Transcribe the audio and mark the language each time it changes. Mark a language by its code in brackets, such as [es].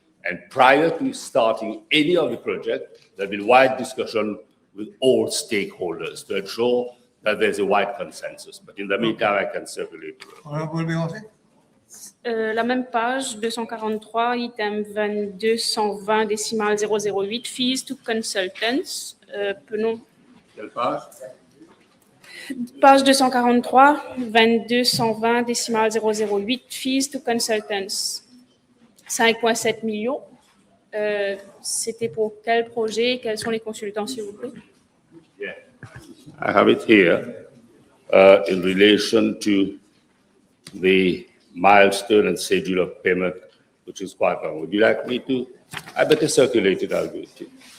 [en] And prior to starting any of the project, there'll be wide discussion with all stakeholders to ensure that there's a wide consensus. But in the meantime, I can circulate. Honorable Béranger. [fr] La même page, 243, item 22 120 décimal 008, [en] fees to consultants. [fr] Quelle page? Page 243, 22 120 décimal 008, [en] fees to consultants. [fr] 5,7 millions. C'était pour quel projet? Quels sont les consultants, s'il vous plaît? [en] Yeah, I have it here in relation to the milestone and schedule of payment, which is quite long. Would you like me to? I better circulate it. I'll do it.